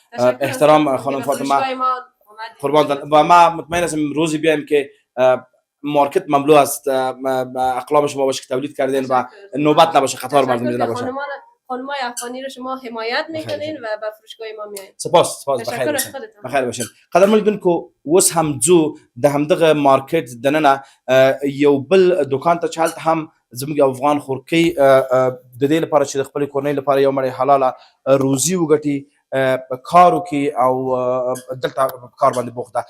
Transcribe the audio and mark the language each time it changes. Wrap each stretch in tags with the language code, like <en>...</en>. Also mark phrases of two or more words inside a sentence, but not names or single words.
<fa>احترام خانم فاطمه، قربان و ما مطمئن هستم روزی بیایم که مارکت مملو از اقلام شما باشه که تولید کردین و نوبت نباشه، قطار مردم دیده نباشه. خانمای افغانی رو شما حمایت میکنین و به فروشگاه ما میایین. سپاس بخیر باشین. بخیر باشین.</fa> <ps>قدرمن لیدونکو اوس هم ځو د همدغه مارکت دننه یو بل دکان ته چې هلته هم زموږ افغان خورکۍ د دې لپاره چې د خپلې کورنۍ لپاره یو مړۍ حلاله روزي وګټي کار وکړي او دلته کار باندې بوخت ده.</ps>